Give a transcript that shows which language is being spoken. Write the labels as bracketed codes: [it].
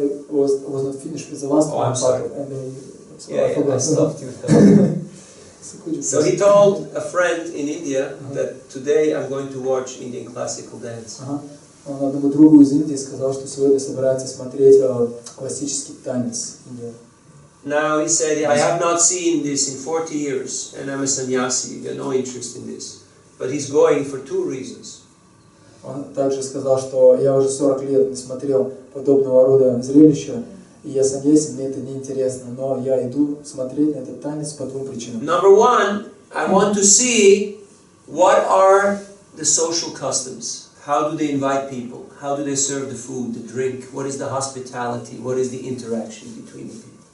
[en] Was not finished with the last one part, and I stopped you. So he told a friend in India that today I'm going to watch Indian classical dance. [ru] Он одному другу из Индии сказал, что сегодня собирается смотреть классический танец. [en] Now he said, I have not seen this in 40 years, and I'm a sannyasi, I got no interest in this. But he's going for 2 reasons. [ru] Он также сказал, что я уже 40 лет не смотрел подобного рода зрелища, и я саньяси, мне это не интересно, но я иду смотреть на этот танец по 2 причинам. [en] Number 1, I want to see what are the social customs. How do they invite people? How do they serve the food, the drink? What is the hospitality? What is the interaction between the people?